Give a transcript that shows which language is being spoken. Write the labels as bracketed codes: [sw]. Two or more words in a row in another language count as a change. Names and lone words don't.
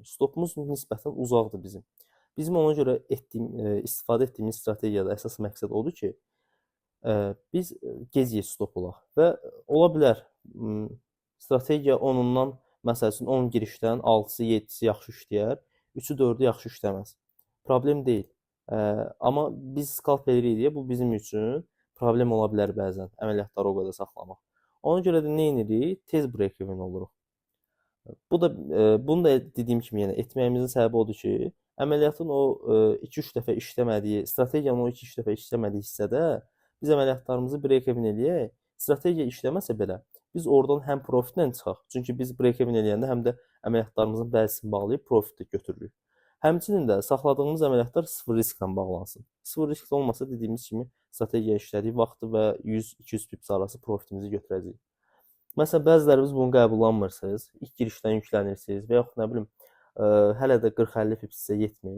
[az] Stopumuz nisbətən uzaqdır bizim. Bizim ona görə istifadə etdiyimiz strategiyada əsas məqsəd odur ki, biz gec stop olaq və ola bilər strategiya 10-undan məsəl üçün 10 girişdən 6-sı, 7-si yaxşı işləyər, 3-ü, 4-ü yaxşı işləməz. Problem deyil. Amma biz scalp edirik deyə bu bizim üçün problem ola bilər bəzən əməliyyatları o qədər saxlamaq. Ona görə də nə edirik? Tez break-even oluruq. Bunu da dediyim kimi yenə etməyimizin səbəbi odur ki, əməliyyatın o 2-3 dəfə işləmədiyi, strategiyanın o 2-3 dəfə işləmədiyi hissədə biz əməliyyatlarımızı break-even eləyək. Strategiya işləməsə belə biz oradan həm profitlə çıxaq. Çünki biz break-even eləyəndə həm də əməliyyatlarımızın bəzisini bağlayıb profit götürürük. Həmçinin də saxladığımız əməliyyatlar sıfır risklə bağlansın. Sıfır riskli olmasa dediyimiz kimi strategiya işlədiyi vaxtı və 100-200 pips arası profitimizi götürəcəyik. Məsələn, bəziləriniz bunu qəbullanmırsınız, ilk girişdən yüklənirsiniz və yaxud nə bilim, hələ də 40-50 pips sizə yetmir.